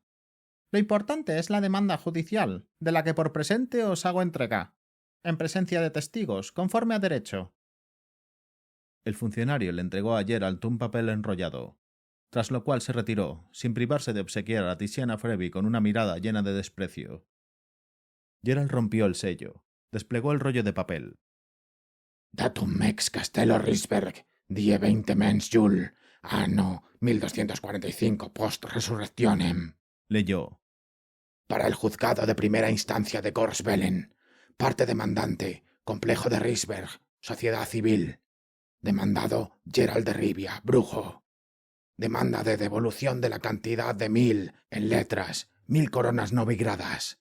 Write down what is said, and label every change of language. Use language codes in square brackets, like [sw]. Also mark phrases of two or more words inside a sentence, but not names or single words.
[es] Lo importante es la demanda judicial, de la que por presente os hago entrega, en presencia de testigos, conforme a derecho. El funcionario le entregó a Geralt un papel enrollado, tras lo cual se retiró, sin privarse de obsequiar a Tiziana Frevi con una mirada llena de desprecio. Geralt rompió el sello, desplegó el rollo de papel. [la] Datum mex Castello Rysberg, die 20 mens Jul, anno 1245 post resurrectionem. [es] Leyó. Para el juzgado de primera instancia de Gorsvelen, parte demandante, complejo de Rysberg, sociedad civil. Demandado Geralt de Rivia, brujo. Demanda de devolución de la cantidad de 1000, en letras, 1000 coronas novigradas.